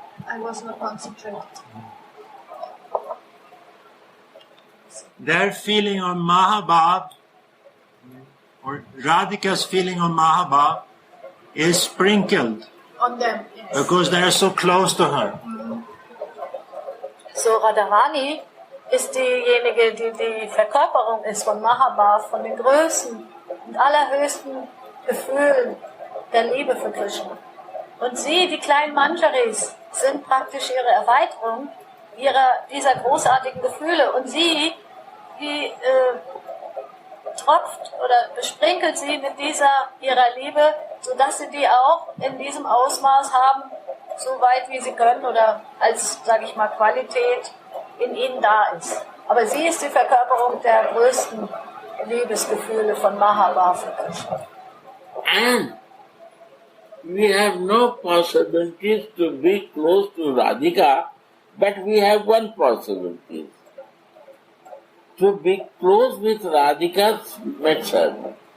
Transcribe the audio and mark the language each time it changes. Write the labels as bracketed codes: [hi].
[en] I was not concentrated. Their feeling of Mahabhav, or Radhika's feeling of Mahabhav, is sprinkled On them, yes. because they are so close to her. [de] So Radharani ist diejenige, die die Verkörperung ist von Mahabhav, von den größten und allerhöchsten Gefühlen der Liebe für Krishna. Und sie, die kleinen Manjaris, sind praktisch ihre Erweiterung dieser großartigen Gefühle. Und sie, die tropft oder besprinkelt sie mit ihrer Liebe, sodass sie die auch in diesem Ausmaß haben, so weit wie sie können oder als, sage ich mal, Qualität in ihnen da ist. Aber sie ist die Verkörperung der größten Liebesgefühle von Mahabhav für Krishna. [en] And we have no possibilities to be close to Radhika But we have one possibility, to be close with Radhika's method.